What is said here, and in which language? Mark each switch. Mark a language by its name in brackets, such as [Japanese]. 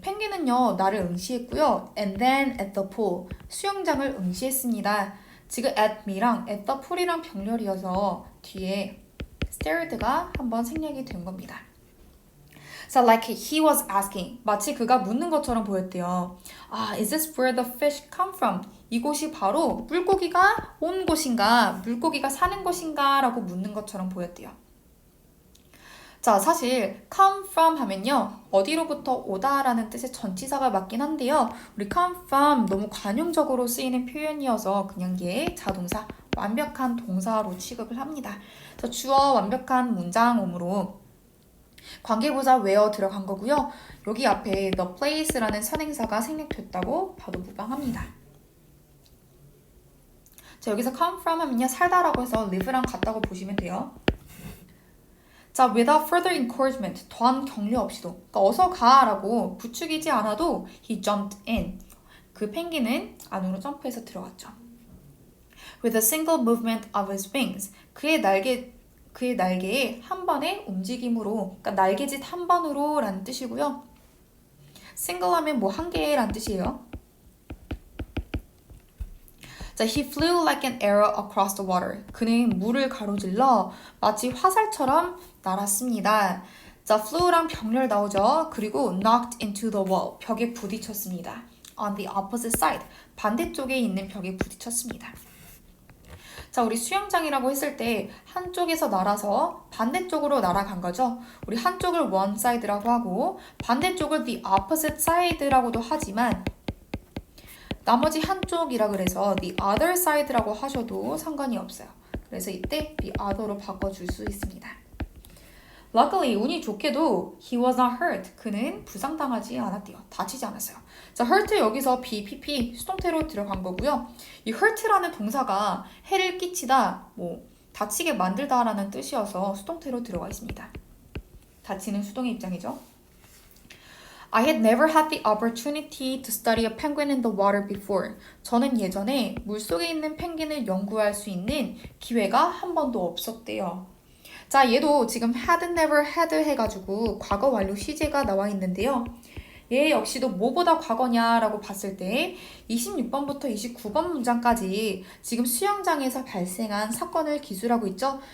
[Korean] 펭귄은요, 나를 응시했고요. [English] And then at the pool. [Korean] 수영장을 응시했습니다. 지금 at me랑 at the pool이랑 병렬이어서 뒤에 stared가 한번 생략이 된 겁니다. [English] So like he was asking. [Korean] 마치 그가 묻는 것처럼 보였대요. [English] Is this where the fish come from? [Korean] 이곳이 바로 물고기가 온 곳인가, 물고기가 사는 곳인가 라고 묻는 것처럼 보였대요. 자, 사실 come from 하면요, 어디로부터 오다 라는 뜻의 전치사가 맞긴 한데요. 우리 come from 너무 관용적으로 쓰이는 표현이어서 그냥 얘 자동사, 완벽한 동사로 취급을 합니다. 자, 주어 완벽한 문장음으로 관계부사 where 들어간 거고요. 여기 앞에 the place라는 선행사가 생략됐다고 봐도 무방합니다. 자, 여기서 come from 하면요, 살다라고 해서 live랑 같다고 보시면 돼요. 자, [English] without further encouragement, [Korean] 더한 격려 없이도, 그러니까 어서 가라고 부추기지 않아도 [English] he jumped in. [Korean] 그 펭귄은 안으로 점프해서 들어갔죠. [English] With a single movement of his wings, [Korean] 그의 날개의 한 번의 움직임으로, 그러니까 날개짓 한 번으로 라는 뜻이고요. single 하면 뭐 한 개란 뜻이에요. [English] 자, he flew like an arrow across the water. [Korean] 그는 물을 가로질러 마치 화살처럼 날았습니다. 자, flew랑 병렬 나오죠. [English] 그리고 knocked into the wall. [Korean] 벽에 부딪혔습니다. [English] On the opposite side. [Korean] 반대쪽에 있는 벽에 부딪혔습니다. 자, 우리 수영장이라고 했을 때 한쪽에서 날아서 반대쪽으로 날아간 거죠. 우리 한쪽을 one side라고 하고 반대쪽을 the opposite side라고도 하지만 나머지 한쪽이라 그래서 the other side라고 하셔도 상관이 없어요. 그래서 이때 the other로 바꿔줄 수 있습니다. [English] Luckily, [Korean] 운이 좋게도 [English] he was not hurt. [Korean] 그는 부상당하지 않았대요. 다치지 않았어요. 자, hurt 여기서 be, pp 수동태로 들어간 거고요. 이 hurt라는 동사가 해를 끼치다, 다치게 만들다라는 뜻이어서 수동태로 들어가 있습니다. 다치는 수동의 입장이죠. [English] I had never had the opportunity to study a penguin in the water before. [Korean] 저는 예전에 물속에 있는 펭귄을 연구할 수 있는 기회가 한 번도 없었대요. 자, 얘도 지금 [English] had never had [Korean] 해가지고 과거 완료 시제가 나와 있는데요. 얘 역시도 뭐보다 과거냐라고 봤을 때 26번부터 29번 문장까지 지금 수영장에서 발생한 사건을 기술하고 있죠.